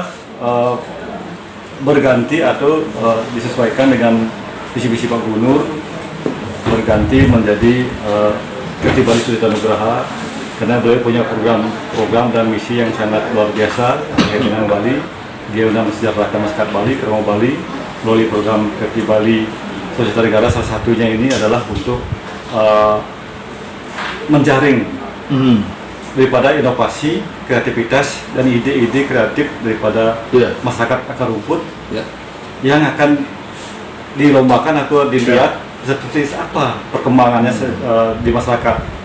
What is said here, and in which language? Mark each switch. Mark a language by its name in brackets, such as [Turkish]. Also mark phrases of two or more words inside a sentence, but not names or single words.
[Indonesian] berganti atau disesuaikan dengan visi misi Pak Gubernur, berganti menjadi Kerti Bali Swacita Nugraha, karena beliau punya program dan misi yang sangat luar biasa terkait dengan Bali. Dia sudah mensejahterakan masyarakat Bali, kerama Bali melalui program Kerti Bali Swacita Nugraha. Salah satunya ini adalah untuk menjaring daripada inovasi, kreativitas dan ide-ide kreatif daripada masyarakat akar rumput yang akan dilombakan atau dilihat seperti apa perkembangannya di masyarakat.